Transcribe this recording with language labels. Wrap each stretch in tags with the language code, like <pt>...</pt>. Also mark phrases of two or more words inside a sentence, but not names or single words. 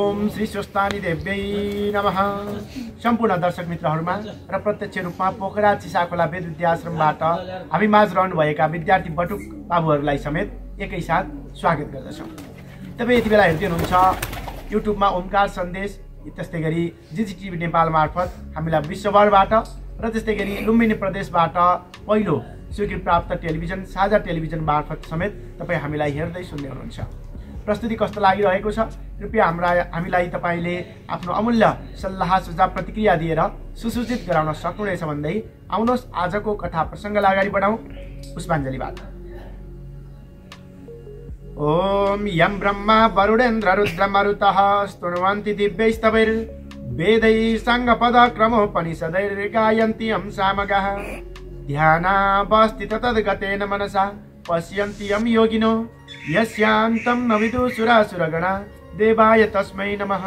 <sa>श्री स्वस्तानी देव्यै नमः।</sa> <ne>सम्पूर्ण दर्शक मित्रहरूमा र प्रत्यक्ष रूपमा पोखरा चिसाखोला वेद विद्याश्रमबाट हामी माझ रहनुभएका विद्यार्थी बटुक बाबुहरूलाई समेत एकैसाथ स्वागत गर्दछौँ। तपाईँ यति बेला हेर्दै हुनुहुन्छ युट्युबमा ओमकार सन्देश, त्यस्तै गरी जिजिटिभी नेपाल मार्फत हामीलाई विश्वभरबाट र त्यस्तै गरी लुम्बिनी प्रदेशबाट पहिलो स्वीकृति प्राप्त टेलिभिजन साझा टेलिभिजन मार्फत समेत तपाईँ हामीलाई हेर्दै सुन्दै हुनुहुन्छ। प्रस्तुति कस्तो लागिरहेको छ कृपया हामीलाई तपाईँले आफ्नो अमूल्य सल्लाह सुझाव प्रतिक्रिया दिएर सुसूचित गराउन सक्नुहुनेछ भन्दै आउनुहोस् आजको कथा प्रसङ्गलाई अगाडि बढाउँ पुष्पाञ्जलीबाट।</ne> <sa>ओम यम ब्रह्मा वरुणेन्द्र रुद्र मरुतः स्तुन्वन्ति दिव्यैस्तवैर् वेदैः साङ्गपद क्रमोपनिषदैर् गायन्ति यं सामगाः ध्यानावस्थित तद्गतेन मनसा पश्यन्ति यं योगिनो यस्यान्तं न विदुषुरासुरगणा देवाय तस्मै नमः।</sa>